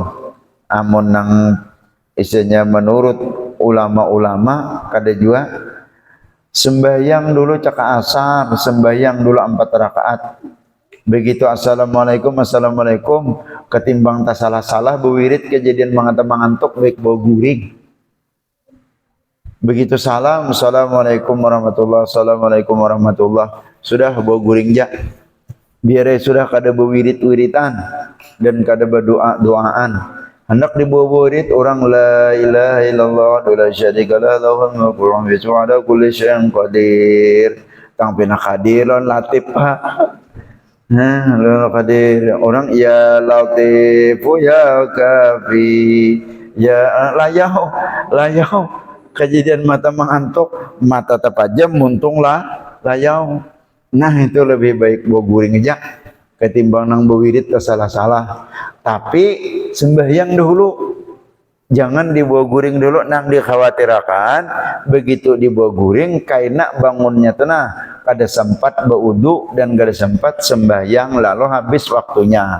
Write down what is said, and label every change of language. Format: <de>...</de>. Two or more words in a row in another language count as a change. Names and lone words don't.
<bjn>Amun nang istilahnya menurut ulama-ulama kada juga sembahyang dulu caka asar, sembahyang dulu 4 rakaat, Begitu</bjn> <ar>السلام عليكم السلام عليكم,</ar> <bjn>ketimbang tak salah-salah bewirit kejadian mangantuk baik bau guring. Begitu salam</bjn> <ar>السلام عليكم ورحمة الله، السلام عليكم ورحمة الله,</ar> <bjn>sudah bau guring ja. Biar sudah kada bewirit-wiritan dan kada berdoa-doaan. Hendak dibawa wirid orang</bjn> <ar>لا إله إلا الله لا شريك له له الملك وهو على كل شيء قدير.</ar> <bjn>Tang pina</bjn> <ar>قدير لطيف</ar> <bjn>ha. Nah, la qadir orang</bjn> <ar>يا لطيف يا كافي</ar> <bjn>ya layau kejadian mata mengantuk mata terpajam muntung layau. Nah itu lebih baik bawa guring aja ketimbang nang bewirid salah-salah. Tapi sembahyang dulu, jangan dibawa guring dulu nang dikhawatirkan begitu dibawa guring kaina bangunnya tenah kada sempat berwudu dan kada sempat sembahyang lalu habis waktunya.</bjn>